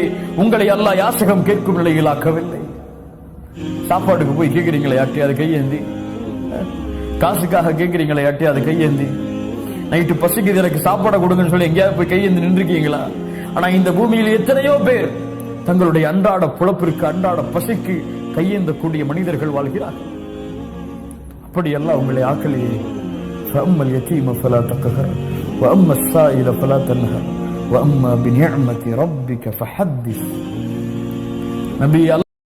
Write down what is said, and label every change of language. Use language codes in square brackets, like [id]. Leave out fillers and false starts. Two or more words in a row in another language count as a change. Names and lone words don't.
[ta] உங்களை அல்லாஹ் யாசகம் கேட்கும் நிலையில் ஆக்கவில்லை. சாப்பாடுக்கு போய் கேட்கிறீங்களே யாட்டியாவது கையேந்தி, காசுக்காக கேட்கிறீங்களே யாட்டியாவது கையேந்தி, நைட்டு பசிக்குது எனக்கு சாப்பாடை கொடுங்கன்னு சொல்லி எங்கேயாவது போய் கையேந்தி நின்றுருக்கீங்களா? ஆனா இந்த பூமியில் எத்தனையோ பேர் தங்களுடைய அன்றாட புலப்பிற்கு அன்றாட பசிக்கு கையேந்தக்கூடிய மனிதர்கள் வாழ்கிறார்கள். அப்படியெல்லாம் உங்களை ஆக்கலையே. [ar] فأما اليتيم فلا تقهر وأما السائل فلا تنهر وأما بنعمة ربك فحدث. [ta] நபி